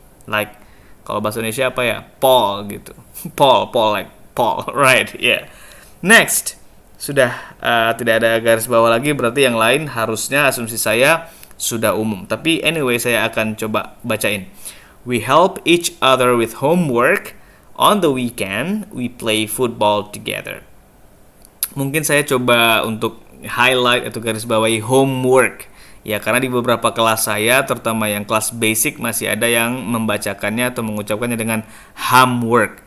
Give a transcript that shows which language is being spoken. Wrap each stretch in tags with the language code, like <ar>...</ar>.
<id>Like, kalau bahasa Indonesia apa ya? Paul gitu.</id> <en>Paul, like Paul, right, yeah. Next.</en> <id>Sudah tidak ada garis bawah lagi, berarti yang lain harusnya asumsi saya sudah umum. Tapi</id> <en>anyway,</en> <id>saya akan coba bacain.</id> <en>We help each other with homework. On the weekend, we play football together.</en> <id>Mungkin saya coba untuk highlight atau garis bawahi homework. Ya, karena di beberapa kelas saya, terutama yang kelas basic, masih ada yang membacakannya atau mengucapkannya dengan homework.</id>